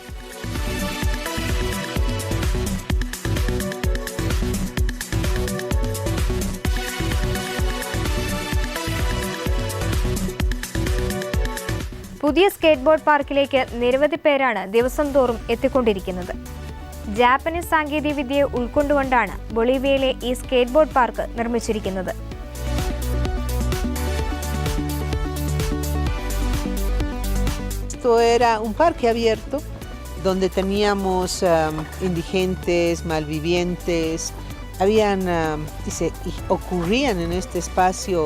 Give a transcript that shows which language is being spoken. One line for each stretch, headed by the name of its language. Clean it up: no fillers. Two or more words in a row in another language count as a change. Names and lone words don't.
Malayalam: പുതിയ
English: skate board park
Malayalam: നിരവധി പേരാണ് ദിവസം തോറും എത്തിക്കൊണ്ടിരിക്കുന്നത്. ജാപ്പനീസ് സാങ്കേതികവിദ്യയെ ഉൾക്കൊണ്ടുകൊണ്ടാണ് ബൊളീവിയയിലെ ഈ
English: skate board park
Malayalam: നിർമ്മിച്ചിരിക്കുന്നത്.
Spanish: Esto era un parque abierto donde teníamos indigentes, malvivientes, ocurrían en este espacio.